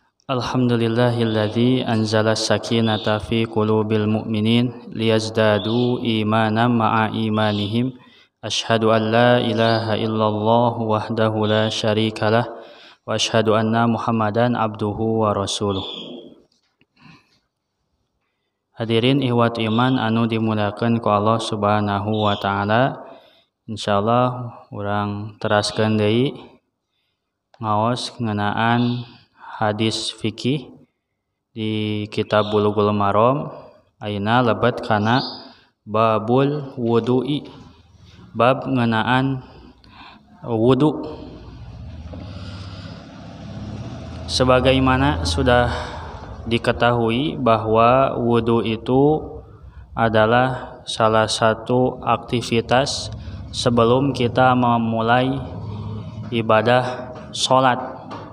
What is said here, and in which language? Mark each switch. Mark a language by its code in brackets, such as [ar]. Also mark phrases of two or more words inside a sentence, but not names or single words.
[ar] الحمد لله الذي أنزل السكينة في قلوب المؤمنين ليزدادوا إيمانا مع إيمانهم. أشهد أن لا إله إلا الله وحده لا شريك له وأشهد أن محمدا عبده ورسوله. [su] Hadirin [ar] إخوة الإيمان [su] anu dimuliakeun ku [ar] الله سبحانه وتعالى. [su] Insyaallah urang teraskeun deui ngaos ngeunaan hadis fikih di kitab Bulughul Maram. Ayeuna lebet kana [ar] باب الوضوء, [su] bab ngeunaan wudu. [id] Sebagaimana sudah diketahui bahwa wudu itu adalah salah satu aktivitas sebelum kita memulai ibadah sholat.